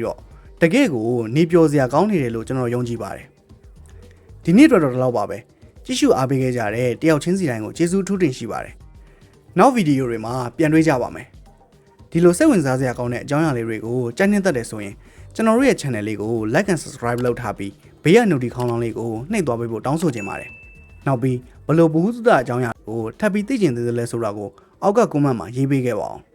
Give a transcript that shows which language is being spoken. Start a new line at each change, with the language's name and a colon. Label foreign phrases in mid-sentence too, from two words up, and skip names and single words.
Burmese: တော့တကယ့်ကိုနေပျော်စရာကောင်းနေတယ်လို့ကျွန်တော်ယုံကြည်ပါတယ်ဒီနေ့တော့တော့ပါပဲကြည့်ရှုအားပေးခဲ့ကြတဲ့တယောက်ချင်းစီတိုင်းကိုကျေးဇူးထူးတင်ရှိပါတယ်နောက်ဗီဒီယိုတွေမှာပြန်တွေ့ကြပါမယ်ဒီလိုစိတ်ဝင်စားစရာကောင်းတဲ့အကြောင်းအရာလေးတွေကိုကြိုက်နှစ်သက်တယ်ဆိုရင်ကျွန်တော်တို့ရဲ့ channel လေးကို
English: like and subscribe
Burmese: လုပ်ထားပြီးဘေးက notification ခေါင်းလောင်းလေးကိုနှိပ်သွားပေးဖို့တောင်းဆိုချင်ပါတယ်နောက်ပြီးဘလို့ဘူးသုဒအကြောင်းအရာကိုထပ်ပြီးသိချင်သေးတယ်လဲဆိုတာကိုအောက်က comment မှာရေးပေးခဲ့ပါအောင်